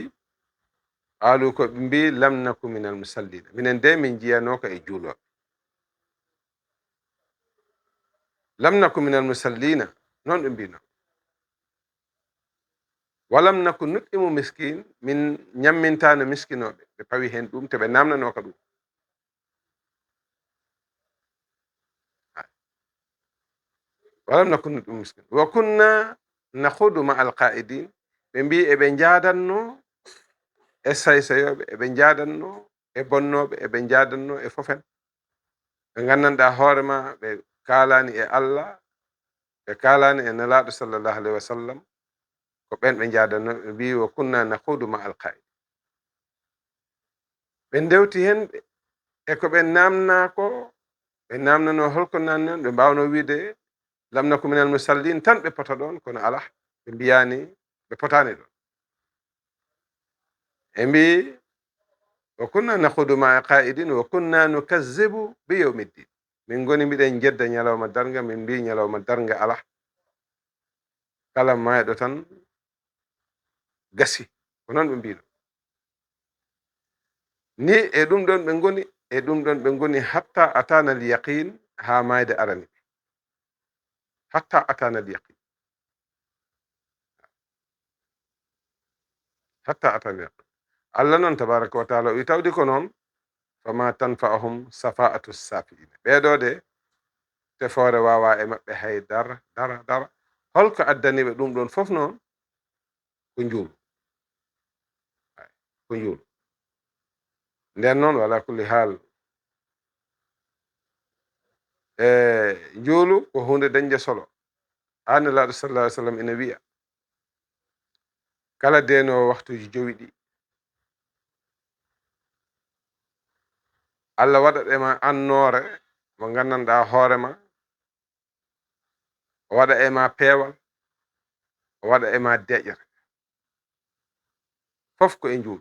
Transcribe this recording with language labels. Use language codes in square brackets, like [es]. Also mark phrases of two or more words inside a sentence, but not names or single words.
[ff] qalu ko ɓe mbi [ar] لم نك من المصلين, [ff] minen de min jiyanoka e juuloɓe. [ar] لم نك من المصلين, [ff] non ɓe mbino. [ar] ولم نك نطعم المسكين, [ff] min ñammintano miskinoɓe, ɓe pawi hen ɗum te ɓe namnanoka ɗum. [ar] ولم نك نطعم المسكين وكنا نخوض مع الخائضين, [ff] ɓe mbi eɓe jadanno e saysayoɓe, eɓe jadanno e bonnoɓe, eɓe jadanno e fofen. ɓe gandanɗa hoorema ɓe kalani e Allah, ɓe kalani e nelaɗo [ar] صلى الله عليه وسلم, [ff] ko ɓen ɓe jadanno. ɓe mbi [ar] وكنا نخوض مع الخائضين, [ff] ɓe ndewti hen e ko ɓe namnako, ɓe namnano holko nanni on, ɓe mbawno wiide [ar] لم نك من المصلين [ff] tan ɓe pota ɗon, kono ala, ɓe mbiyani ɓe potani ɗon. ɓe mbi [ar] وكنا نخوض مع الخائضين وكنا نكذب بيوم الدين, [ff] min goni mbiɗen jedda ñalawma darga, min mbi ñalawma darga ala, kala mayɗo tan gasi, ko noon ɓe mbino. ni e ɗum ɗon ɓe ngoni, e ɗum ɗon ɓe ngoni [ar] حتى أتانا اليقين, [ff] ha mayde arani ɓe, [ar] حتى أتانا اليقين, حتى أتانا اليقين. [ff] Allah noon [ar] تبارك وتعالى [ff] wi tawdi ko noon [ar] فما تنفعهم شفاعة الشافعين, [ff] ɓeɗo de tefoore wawa e maɓɓe hay dara dara dara. holko addaniɓe ɗum ɗon fof noon? ko njuulu, ko njuulu. nden noon [ar] وعلى كل حال, [ff] njuulu ko hunde dañde solo. ha nelaɗo [ar] صلى الله عليه وسلم [ff] ina wiya kala denowo waktuji jowi ɗi, Allah waɗaɗema annore mo gandanɗa hoorema, o waɗa ema peewal, o waɗa ema deƴere, fof ko e njuulu.